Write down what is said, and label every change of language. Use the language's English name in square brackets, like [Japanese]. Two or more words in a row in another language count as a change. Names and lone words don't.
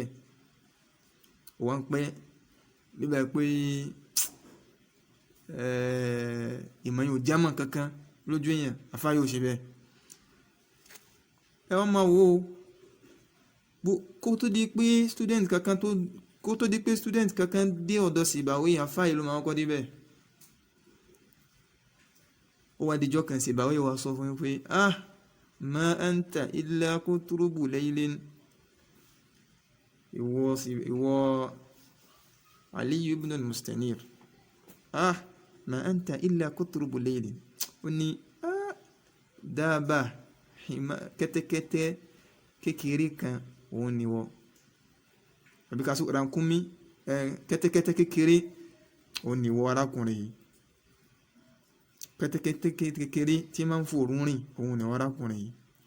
[Yoruba] Ó wá ń pẹ́ bíbẹ̀ pé ìmọ̀ yóò jámọ̀ kankan lójú èèyàn, àfáà yóò ṣe bẹ́ẹ̀. Ẹ wọ́n máa wo kó tó di pé student kankan dé ọ̀dọ̀ Sibawayhi, àfáà yìí ló máa kọ́ débẹ̀. Ó wá dijọ́ kan Sibawayhi wá sọ fún pé [Arabic] ما أنت إلا قطرب ليل. [Yoruba] Ìwọ Ali ibn al-Mustanir, [Arabic] ما أنت إلا قطرب ليل. [Yoruba] Ó ní dábàá kẹ́tẹ́kẹ́tẹ́ kékeré kan òun ni wọ́. Àbí ká sọ ràkúnmí kẹ́tẹ́kẹ́tẹ́ kékeré òun ni wọ́ arákùnrin yìí. Kẹ́tẹ́kẹ́tẹ́ kékeré tí máa ń fòrú rìn òun ni arákùnrin yìí.